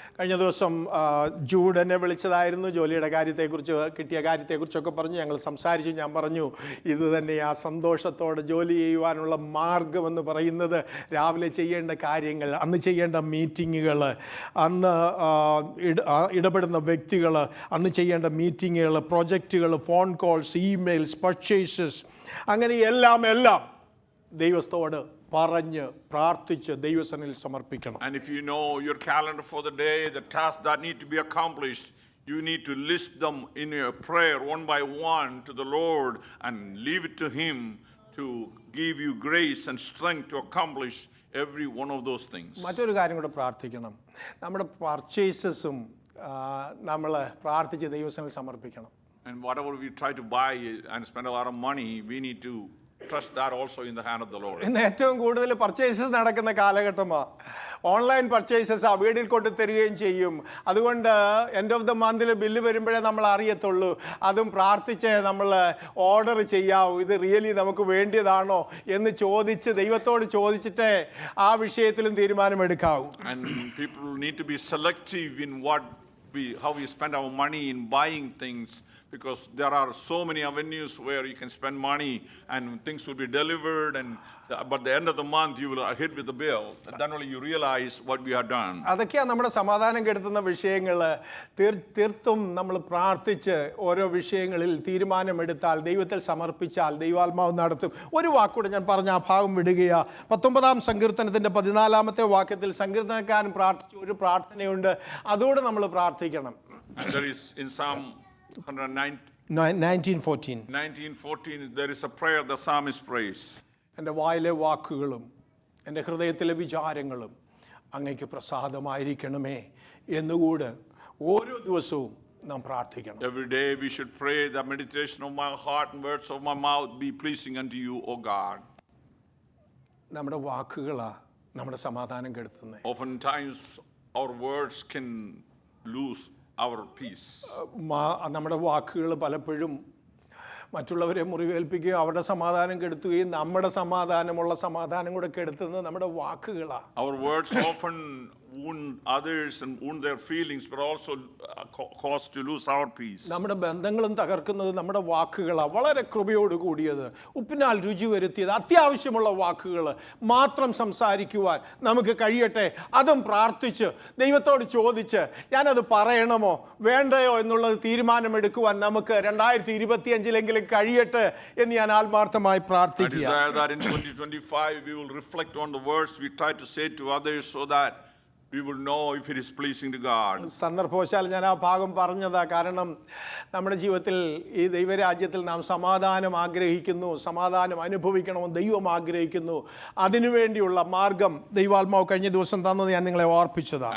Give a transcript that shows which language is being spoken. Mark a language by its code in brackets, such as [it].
[ml] കഴിഞ്ഞ ദിവസം ജൂഡ് എന്നെ വിളിച്ചതായിരുന്നു. ജോലിയുടെ കാര്യത്തെക്കുറിച്ച്, കിട്ടിയ കാര്യത്തെക്കുറിച്ചൊക്കെ പറഞ്ഞ് ഞങ്ങൾ സംസാരിച്ചു. ഞാൻ പറഞ്ഞു, ഇത് തന്നെ ആ സന്തോഷത്തോടെ ജോലി ചെയ്യുവാനുള്ള മാർഗമെന്ന് പറയുന്നത് രാവിലെ ചെയ്യേണ്ട കാര്യങ്ങൾ, അന്ന് ചെയ്യേണ്ട മീറ്റിങ്ങുകൾ, അന്ന് ഇടപെടുന്ന വ്യക്തികൾ, അന്ന് ചെയ്യേണ്ട മീറ്റിങ്ങുകൾ, പ്രൊജക്റ്റുകൾ, ഫോൺ കോൾസ്, ഇമെയിൽസ്, പർച്ചേസസ്, അങ്ങനെ എല്ലാം ദൈവത്തോട് പറഞ്ഞ് പ്രാർത്ഥിച്ച് ദൈവസന്നിധിയിൽ സമർപ്പിക്കണം. [en] And if you know your calendar for the day, the tasks that need to be accomplished, you need to list them in your prayer one by one to the Lord and leave it to Him to give you grace and strength to accomplish every one of those things. [ml] മറ്റൊരു കാര്യം കൂടെ പ്രാർത്ഥിക്കണം. നമ്മുടെ പർച്ചേസസും നമ്മൾ പ്രാർത്ഥിച്ച് ദൈവസന്നിധിയിൽ സമർപ്പിക്കണം. [en] And whatever we try to buy and spend a lot of money, we need to trust that also in the hand of the Lord. [ml] ഇന്ന് ഏറ്റവും കൂടുതൽ പർച്ചേസസ് നടക്കുന്ന കാലഘട്ടമാണ്. ഓൺലൈൻ പർച്ചേസസ് വീട്ടിൽ കൊണ്ട് തരികയും ചെയ്യും. അതുകൊണ്ട് [en] end of the മന്തിൽ [ml] ബില്ല് വരുമ്പോഴേ നമ്മൾ അറിയത്തുള്ളൂ. അതും പ്രാർത്ഥിച്ച് നമ്മൾ ഓർഡർ ചെയ്യാവൂ. ഇത് റിയലി നമുക്ക് വേണ്ടിയതാണോ എന്ന് ചോദിച്ച് ദൈവത്തോട് ചോദിച്ചിട്ടേ ആ വിഷയത്തിലും തീരുമാനമെടുക്കാവൂ. [en] And people need to be selective in how we spend our money in buying things, because there are so many avenues where you can spend money and things will be delivered, but the end of the month you will hit with the bill. And then only you realize what we have done. [ml] അതൊക്കെയാണ് നമ്മുടെ സമാധാനം കെടുത്തുന്ന വിഷയങ്ങൾ. തീർത്തും നമ്മൾ പ്രാർത്ഥിച്ച് ഓരോ വിഷയങ്ങളിൽ തീരുമാനമെടുത്താൽ, ദൈവത്തിൽ സമർപ്പിച്ചാൽ ദൈവാത്മാവ് നടത്തും. ഒരു വാക്കൂടെ ഞാൻ പറഞ്ഞ ആ ഭാഗം വിടുകയാ. 19-ാം സങ്കീർത്തനത്തിൻ്റെ 14-ാമത്തെ വാക്യത്തിൽ സങ്കീർത്തനക്കാരൻ പ്രാർത്ഥിച്ച ഒരു പ്രാർത്ഥനയുണ്ട്. അതോടെ നമ്മൾ പ്രാർത്ഥിക്കണം. [en] And there is in Psalm 19:14 there is a prayer the psalmist prays. [ml] എൻ്റെ വായിലെ വാക്കുകളും എൻ്റെ ഹൃദയത്തിലെ വിചാരങ്ങളും അങ്ങയ്ക്ക് പ്രസാദമായിരിക്കണമേ എന്നുകൂടെ ഓരോ ദിവസവും നാം പ്രാർത്ഥിക്കണം. [en] Every day we should pray, the meditation of my heart and words of my mouth be pleasing unto you, O God. [ml] നമ്മുടെ വാക്കുകളാ നമ്മുടെ സമാധാനം കെടുത്തുന്നത്. [en] Oftentimes our words can lose our peace. [ml] നമ്മുടെ വാക്കുകൾ പലപ്പോഴും മറ്റുള്ളവരെ മുറിവേൽപ്പിക്കുകയും അവരുടെ സമാധാനം കെടുത്തുകയും നമ്മുടെ സമാധാനം കൂടെ കെടുത്തുന്നത് നമ്മുടെ വാക്കുകളാണ്. [en] Our words often wound others and wound their feelings, but also cause to lose our peace. [ml] നമ്മുടെ ബന്ധങ്ങളും തകർക്കുന്നത് നമ്മുടെ വാക്കുകളാണ്. വളരെ കൃപയോട് കൂടിയത്, ഉപ്പിനാൽ രുചി വരുത്തിയത്, അത്യാവശ്യമുള്ള വാക്കുകൾ മാത്രം സംസാരിക്കുവാൻ നമുക്ക് കഴിയട്ടെ. അതും പ്രാർത്ഥിച്ച് ദൈവത്തോട് ചോദിച്ച് ഞാനത് പറയണമോ വേണ്ടയോ എന്നുള്ളത് തീരുമാനമെടുക്കുവാൻ നമുക്ക് 2025 കഴിയട്ടെ എന്ന് ഞാൻ ആത്മാർത്ഥമായി പ്രാർത്ഥിക്കുക. [en] I desire that in 2025 we will reflect on the words we try to say to others so that we will know if it is pleasing to God. [ml] സന്ദർഭവശാൽ ഞാൻ ആ ഭാഗം പറഞ്ഞതാ. കാരണം നമ്മുടെ ജീവിതത്തിൽ ഈ ദൈവരാജ്യത്തിൽ നാം സമാധാനം ആഗ്രഹിക്കുന്നു, സമാധാനം അനുഭവിക്കണമെന്ന് ദൈവം ആഗ്രഹിക്കുന്നു. അതിനുവേണ്ടിയുള്ള മാർഗം ദൈവാത്മാവ് കഴിഞ്ഞ ദിവസം തന്നത് ഞാൻ നിങ്ങളെ ഓർപ്പിച്ചതാണ്.